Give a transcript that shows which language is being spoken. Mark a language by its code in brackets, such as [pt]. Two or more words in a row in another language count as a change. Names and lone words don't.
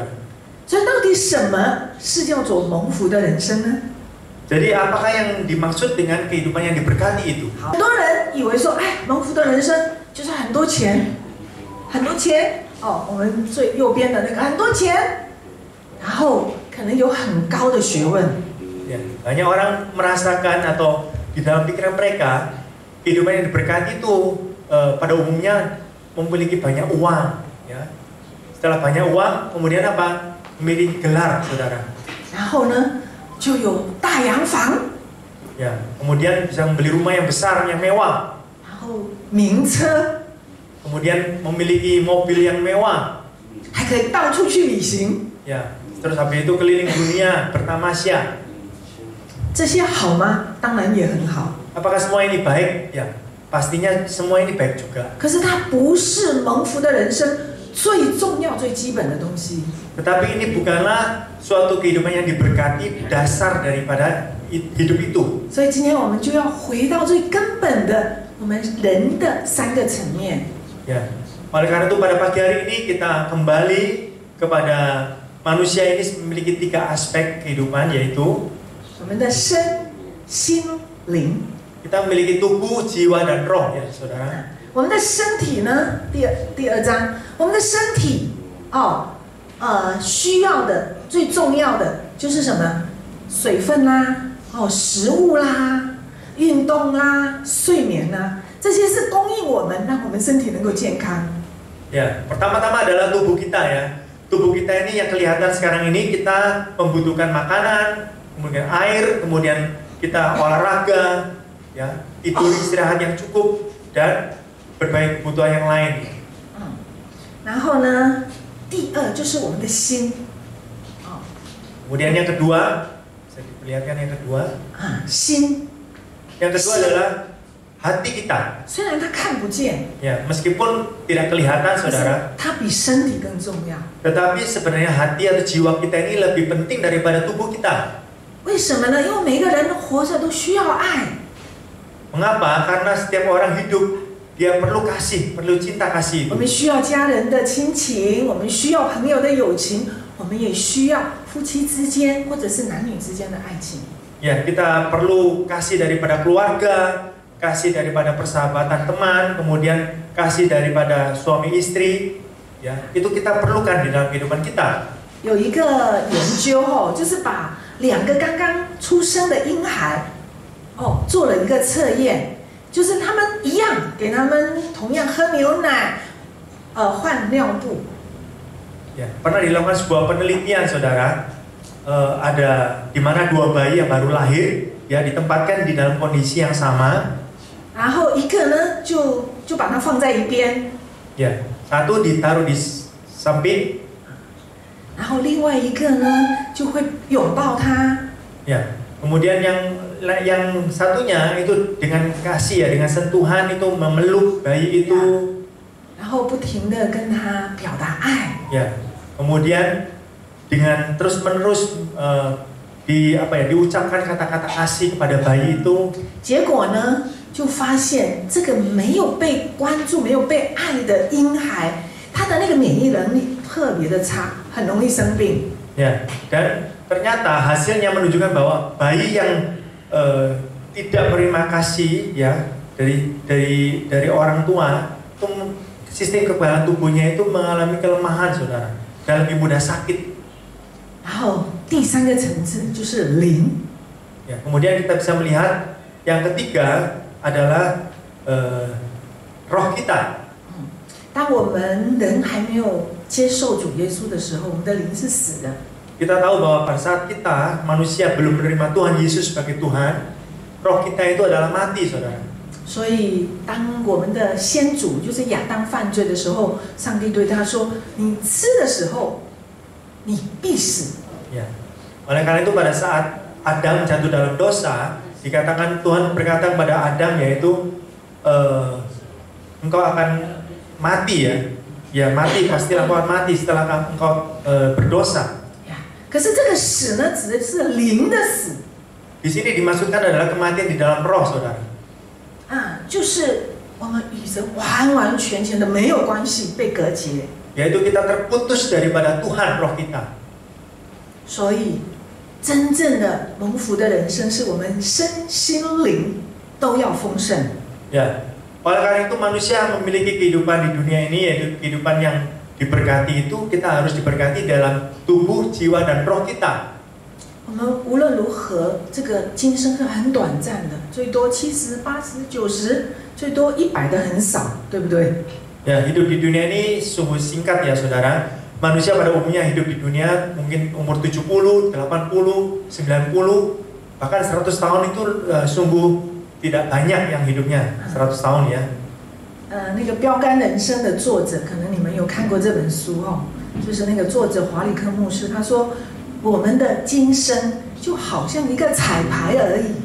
[zh] 所以，到底什么是叫做蒙福的人生呢？ [id] Jadi apakah yang dimaksud dengan kehidupan yang diberkati itu? [zh] 很多人以为说，蒙福的人生就是很多钱，很多钱哦。我们最右边的那个很多钱，然后可能有很高的学问。 [id] Ya, banyak orang merasakan atau di dalam pikiran mereka kehidupan yang diberkati itu pada umumnya memiliki banyak uang, ya. Setelah banyak uang, kemudian apa? Memiliki gelar, saudara. [zh] 然后呢，就有大洋房， [id] Ya, kemudian bisa membeli rumah yang besar, yang mewah. [zh] 然后名车， [id] Kemudian memiliki mobil yang mewah. [zh] 还可以到处去旅行。 [id] Ya, terus habis itu keliling dunia bertamasya. [zh] 这些好吗？当然也很好。 [id] Apakah semua ini baik? Ya, pastinya semua ini baik juga. [zh] 可是它不是蒙福的人生最重要、最基本的东西。 [id] Tetapi ini bukanlah suatu kehidupan yang diberkati dasar daripada hidup itu. [zh] 所以今天我们就要回到最根本的我们人的3个层面。 [id] Ya, oleh karena itu pada pagi hari ini kita kembali kepada manusia ini memiliki 3 aspek kehidupan, yaitu [zh] 我们的身、心、灵。 [id] kita memiliki tubuh, jiwa, dan roh, ya saudara. [zh] 我们的身体呢，第二章，我们的身体需要的最重要的就是什么？水分啦，食物啦，运动啦，睡眠啦，这些是供应我们，让我们身体能够健康。 [id] Ya, pertama-tama adalah tubuh kita ya. Tubuh kita ini yang kelihatan sekarang ini kita membutuhkan makanan, kemudian air, kemudian kita olahraga, ya, tidur istirahat yang cukup dan berbagai kebutuhan yang lain. [zh] 然后呢，第二就是我们的心。 [id] Kemudian yang kedua, bisa diperlihatkan yang kedua. [zh] 心。 [id] Yang kedua adalah hati kita. [zh] 虽然它看不见， [id] Ya, meskipun tidak kelihatan, saudara. [zh] 它比身体更重要。 [id] Tetapi sebenarnya hati atau jiwa kita ini lebih penting daripada tubuh kita. [zh] 为什么呢？因为每个人活着都需要爱。 [id] Mengapa? Karena setiap orang hidup dia perlu kasih, perlu cinta kasih. [zh] 我们需要家人的亲情，我们需要朋友的友情，我们也需要夫妻之间或者是男女之间的爱情。 [id] Ya, kita perlu kasih daripada keluarga, kasih daripada persahabatan teman, kemudian kasih daripada suami istri. Ya, itu kita perlukan di dalam kehidupan kita. [zh] 有一个研究就是把2个刚刚出生的婴孩做了一个测验，就是他们一样给他们同样喝牛奶，换尿布。 [id] Ya, pernah dilakukan sebuah penelitian, saudara. Ada di mana 2 bayi yang baru lahir, ya, ditempatkan di dalam kondisi yang sama. [zh] 然后一个呢就把它放在一边， [id] Ya, satu ditaruh di samping. [zh] 然后另外一个呢就会拥抱他。 [id] Ya, kemudian yang satunya itu dengan kasih, ya, dengan sentuhan itu memeluk bayi itu. [zh] 然后不停地跟他表达爱。 [id] Ya, kemudian dengan terus-menerus diucapkan kata-kata kasih kepada bayi itu. [zh] 结果呢，就发现这个没有被关注、没有被爱的婴孩，他的那个免疫能力特别的差，很容易生病。 [id] Ya, dan ternyata hasilnya menunjukkan bahwa bayi yang tidak berterima kasih, ya, dari orang tua, itu sistem kekebalan tubuhnya itu mengalami kelemahan, saudara, dan lebih mudah sakit. [zh] 然后第3个层次就是灵。 [id] Ya, kemudian kita bisa melihat yang ketiga adalah roh kita. [zh] 当我们人还没有接受主耶稣的时候，我们的灵是死的。 [id] Kita tahu bahwa pada saat kita manusia belum menerima Tuhan Yesus sebagai Tuhan, roh kita itu adalah mati, saudara. [zh] 所以当我们的先祖就是亚当犯罪的时候，上帝对他说：“你吃的时候，你必死。” [id] Ya. Oleh karena itu pada saat Adam jatuh dalam dosa, dikatakan Tuhan berkata kepada Adam, yaitu engkau akan mati, ya. Ya, mati, pastilah engkau akan mati setelah engkau berdosa. [zh] 可是这个死呢，指的是灵的死。 [id] Di sini dimaksudkan adalah kematian di dalam roh, saudara. [zh] 就是我们与神完完全全的没有关系，被隔绝。 [id] Yaitu kita terputus daripada Tuhan, roh kita. [zh] 所以，真正的蒙福的人生，是我们身心灵都要丰盛。 [id] Ya, oleh karena itu manusia memiliki kehidupan di dunia ini, yaitu kehidupan yang diberkati itu, kita harus diberkati dalam tubuh, jiwa, dan roh kita. [zh] 我们无论如何，这个今生是很短暂的，最多70、80、90，最多100的很少，对不对？ [id] Ya, hidup di dunia ini sungguh singkat, ya saudara. Manusia pada umumnya hidup di dunia mungkin umur 70, 80, 90, bahkan 100 tahun itu sungguh tidak banyak yang hidupnya 100 tahun, ya. [zh] 那个标杆人生的作者，可能你们有看过这本书就是那个作者华里克牧师，他说我们的今生就好像一个彩排而已。